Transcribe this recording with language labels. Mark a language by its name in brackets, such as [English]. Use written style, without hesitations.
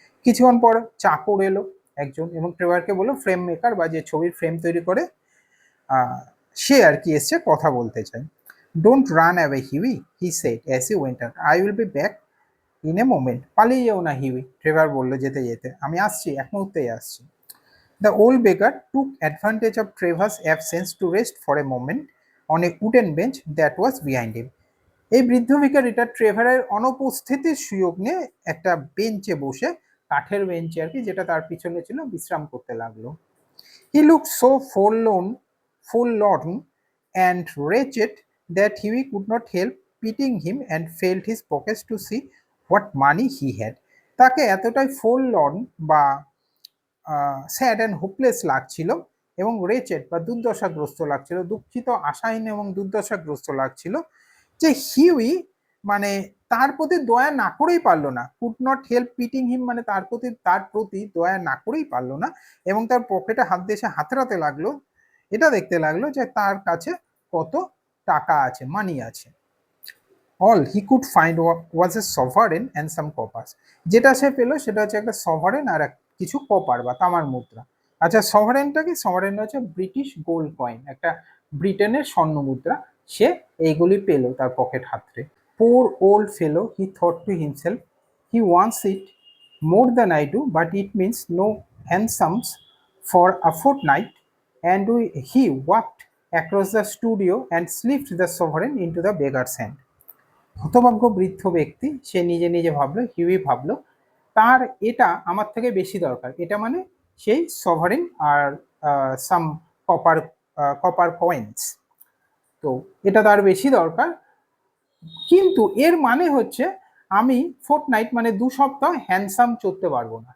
[Bangla] কিছুক্ষণ পর চাকর এলো একজন এবং ট্রেভারকে বললো, ফ্রেম মেকার বা যে ছবির ফ্রেম তৈরি করে সে আর কি এসছে, কথা বলতে চাই। [English] Don't run away Huey, he said as he went out, I will be back in a moment. [Bangla] পালিয়ে যেও না হিউই, ট্রেভার বললো যেতে যেতে, আমি আসছি, এক মুহূর্তেই আসছি। [English] The old beggar took advantage of Trevor's absence to rest for a moment on a wooden bench that was behind him. [Bangla] এই বৃদ্ধ ভিখারিটা ট্রেভারের অনুপস্থিতির সুযোগ নিয়ে একটা বেঞ্চে বসে, কাঠের বেঞ্চে আর কি, যেটা তার পিছনে ছিল, বিশ্রাম করতে লাগলো। [English] He looked so forlorn and wretched that Huey could not help pitying him and felt his pockets to see what money he had. [Bangla] তাকে এতটাই forlorn বা [English] sad and hopeless [Bangla] লাগছিল এবং রেচেড বা দুর্দশাগ্রস্ত লাগছিল, দুঃখিত, আশাহীন এবং দুর্দশাগ্রস্ত লাগছিল, যে হিউই মানে তার প্রতি দয়া না করেই পারলো না। [English] could not help pitying him [Bangla] মানে তার প্রতি দয়া না করেই পারলো না, এবং তার পকেটে হাত দিয়ে সে হাতড়াতে লাগলো, এটা দেখতে লাগলো যে তার কাছে কত টাকা আছে, মানি আছে। [English] All he could find was a sovereign and some coppers. [Bangla] যেটা সে পেলো সেটা হচ্ছে একটা সভারেন আর কিছু কপার বা তামার মুদ্রা। আচ্ছা, সভারেনটা কি? সভারেন হচ্ছে ব্রিটিশ গোল্ড কয়েন, একটা ব্রিটেনের স্বর্ণ মুদ্রা। সে এইগুলি পেলো তার পকেট হাতড়ে। [English] Poor old fellow, he thought to himself, he wants it more than I do, but it means no hansoms for a fortnight. And he walked across the studio and slipped the sovereign into the beggar's hand. [Bangla] হতভাগ্য বৃদ্ধ ব্যক্তি, সে নিজে নিজে ভাবলো, Huey ভাবলো, তার এটা আমার থেকে বেশি দরকার। এটা মানে সেই সভারেন আর সাম কপার কপার কয়েন্স। তো এটা তার বেশি দরকার, কিন্তু এর মানে হচ্ছে আমি ফোর্টনাইট মানে 2 সপ্তাহ হ্যান্ডসাম চড়তে পারবো না।